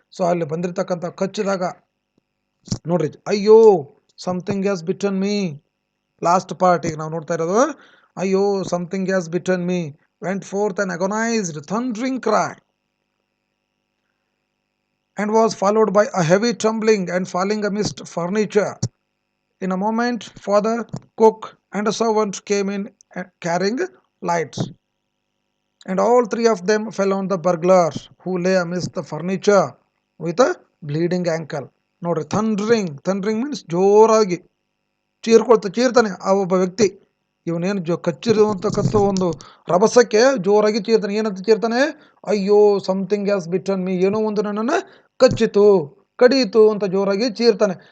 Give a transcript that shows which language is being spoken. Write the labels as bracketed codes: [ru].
[kn] So ಅಲ್ಲಿ ಬಂದಿರತಕ್ಕಂಥ ಕಚ್ಚಿದಾಗ ನೋಡ್ರಿ, ಅಯ್ಯೋ [en] Something has bitten me. [kn] Last part ಈಗ ನಾವು ನೋಡ್ತಾ ಇರೋದು, [en] ಅಯ್ಯೋ something has bitten me went forth an agonised thundering cry and was followed by a heavy trembling and falling amidst furniture. In a moment, father, cook, and a servant came in carrying lights, and all three of them fell on the burglar, who lay amidst the furniture with a bleeding ankle. [kn] ನೋಡ್ರಿ, ಥಂಡ್ರಿಂಗ್ means ಜೋರಾಗಿ ಚೀರ್ತಾನೆ ಆ ಒಬ್ಬ ವ್ಯಕ್ತಿ. ಇವನೇನು ಕಚ್ಚಿರುವಂತಕ್ಕಂಥ ಒಂದು ರಭಸಕ್ಕೆ ಜೋರಾಗಿ ಚೀರ್ತಾನೆ. ಏನಂತ ಚೀರ್ತಾನೆ, ಅಯ್ಯೋ [en] something has bitten me, [kn] ಏನೋ ಒಂದು ನನ್ನನ್ನು ಕಚ್ಚಿತು, ಕಡಿಯಿತು ಅಂತ ಜೋರಾಗಿ ಚೀರ್ತಾನೆ.